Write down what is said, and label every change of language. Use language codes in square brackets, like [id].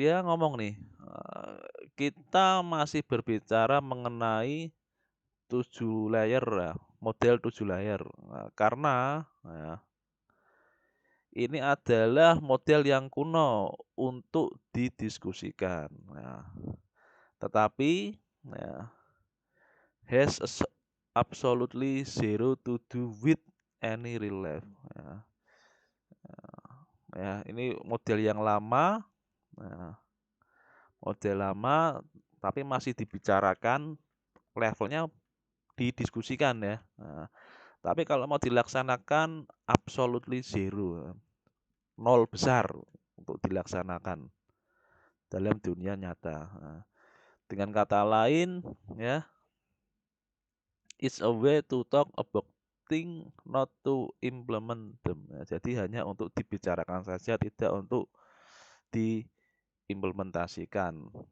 [id] Dia ngomong nih, kita masih berbicara mengenai 7 layer ya, model 7 layer. Karena ya, ini adalah model yang kuno untuk didiskusikan. Nah, tetapi ya, [en] has absolutely zero to do with any real life. [id] Ya, ya, ini model yang lama, nah, model lama tapi masih dibicarakan, levelnya didiskusikan ya. Nah, tapi kalau mau dilaksanakan [en] absolutely zero, [id] nol besar untuk dilaksanakan dalam dunia nyata. Nah, dengan kata lain ya, [en] it's a way to talk about things not to implement them. [id] Ya, jadi hanya untuk dibicarakan saja, tidak untuk diimplementasikan.